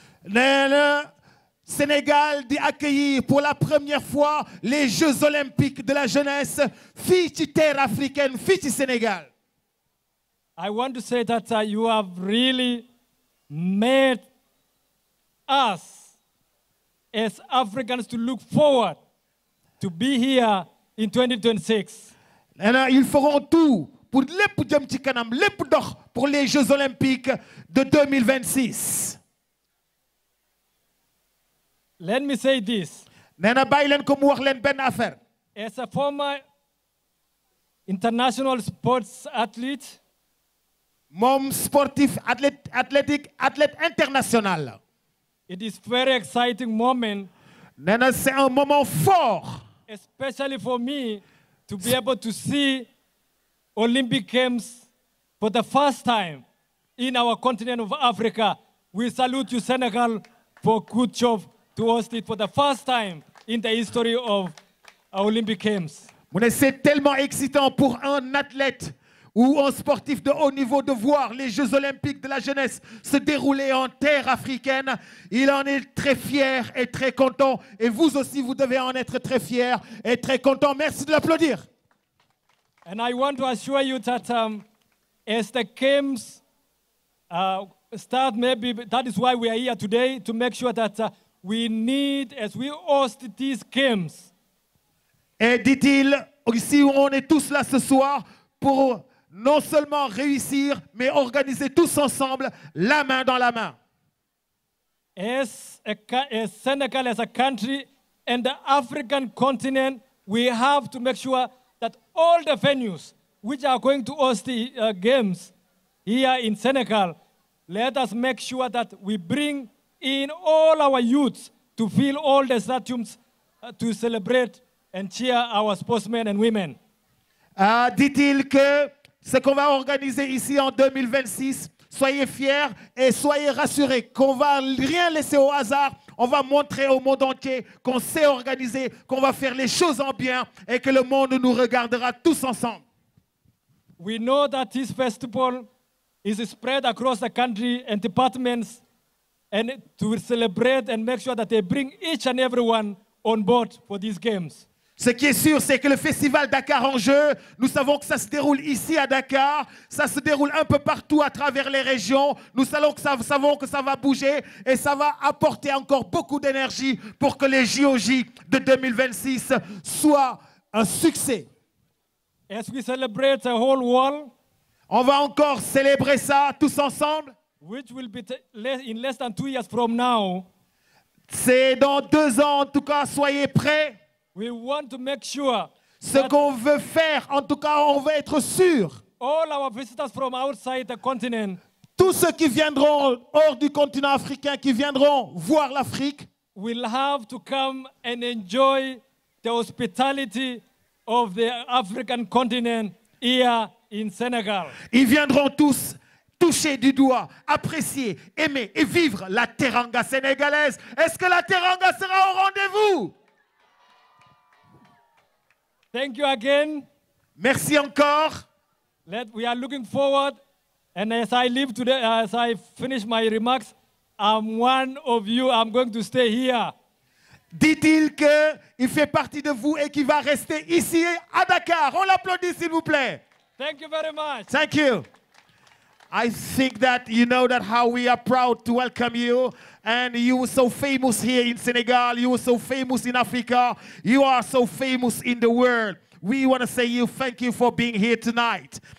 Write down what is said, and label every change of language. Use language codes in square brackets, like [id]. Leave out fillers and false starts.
[wo] nee na [fr] Sénégal [wo] di [fr] accueillir pour la première fois les Jeux olympiques de la jeunesse [wo] fii ci [fr] terre africaine [wo] fii ci [fr] Sénégal. [en] I want to say that you have really made us as Africans to look forward to be here in 2026. [wo] nee na [fr] ils feront tout pour [wo] lépp jëm ci kanam lépp dox [fr] pour les Jeux olympiques de 2026. [en] Let me say this. [wo] nee na bàyyi leen ko mu wax leen benn affaire. [en] As a former international sports athlete, [wo] moom [fr] sportif athlète international. [en] it is very exciting moment, [fr] nee na c'est un moment fort. [en] especially for me, to be able to see Olympic Games for the first time in our continent of Africa. We salute you, Senegal, for good job to host it for the first time in the history of our Olympic Games. [wo] mu ne [fr] c'est tellement excitant pour un athlète ou un sportif de haut niveau de voir les Jeux olympiques de la jeunesse se dérouler en terre africaine. Il en est très fier et très content. Et vous aussi, vous devez en être très fier et très content. Merci de l'applaudir. [en] And I want to assure you that as the games start, maybe that is why we are here today, to make sure that we need, as we host these games, [fr] Et dit-il, ici on est tous là ce soir pour non seulement réussir, mais organiser tous ensemble, la main dans la main. [en] as Senegal as a country and the African continent, we have to make sure that all the venues which are going to host the games here in Senegal, let us make sure that we bring in all our youths to fill all the stadiums to celebrate and cheer our sportsmen and women. [fr] Dit-il que ce qu'on va organiser ici en 2026, soyez fiers et soyez rassurés qu'on va rien laisser au hasard. On va montrer au monde entier qu'on sait organiser, qu'on va faire les choses en bien et que le monde nous regardera tous ensemble. [en] We know that this festival is spread across the country and departments, and to celebrate and make sure that they bring each and everyone on board for these games. [fr] Ce qui est sûr, c'est que le festival Dakar en Jeu, nous savons que ça se déroule ici à Dakar, ça se déroule un peu partout à travers les régions. Nous savons que ça va bouger et ça va apporter encore beaucoup d'énergie pour que les JOJ de 2026 soient un succès. [en] As we celebrate the whole world, [fr] on va encore célébrer ça tous ensemble. [en] Which will be in less than 2 years from now. [fr] C'est dans 2 ans, en tout cas, soyez prêts. [en] We want to make sure [fr] ce qu'on veut faire, en tout cas, on veut être sûr. [en] All our visitors from outside the continent, [fr] tous ceux qui viendront hors du continent africain, qui viendront voir l'Afrique, [en] will have to come and enjoy the hospitality of the African continent here in Senegal. [fr] Ils viendront tous toucher du doigt, apprécier, aimer et vivre la teranga sénégalaise. Est-ce que la teranga sera au rendez-vous? [en] Thank you again. [fr] Merci encore. [en] We are looking forward, and as I leave today, as I finish my remarks, I'm one of you. I'm going to stay here. [fr] Dit-il qu'il fait partie de vous et qu'il va rester ici à Dakar. On l'applaudit, s'il vous plaît. [en] Thank you very much. Thank you. I think that you know that how we are proud to welcome you. And you were so famous here in Senegal. You were so famous in Africa. You are so famous in the world. We want to say thank you for being here tonight.